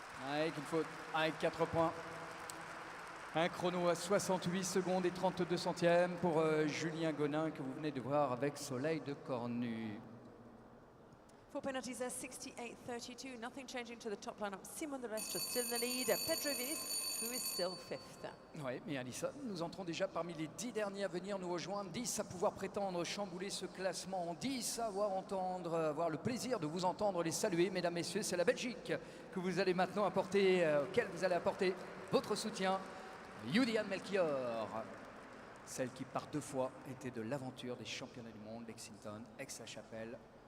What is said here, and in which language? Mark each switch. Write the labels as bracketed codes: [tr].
[fr] Avec une faute, avec 4 points. Un chrono à 68 secondes et 32 centièmes pour Julien Gonin que vous venez de voir avec Soleil de Cornu. [en] 4 penalties there, 68-32. Nothing changing to the top lineup. Simon, the rest are still in the lead. Pedro Vinis, who is still 5th. [fr] Oui, mais Alison, nous entrons déjà parmi les 10 derniers à venir nous rejoindre. 10 à pouvoir prétendre chambouler ce classement. 10 à avoir le plaisir de vous entendre les saluer. Mesdames, messieurs, c'est la Belgique que vous allez maintenant apporter, auquel vous allez apporter votre soutien. Youdiane Melchior, celle qui par 2 fois était de l'aventure des championnats du monde, Lexington, Aix-la-Chapelle.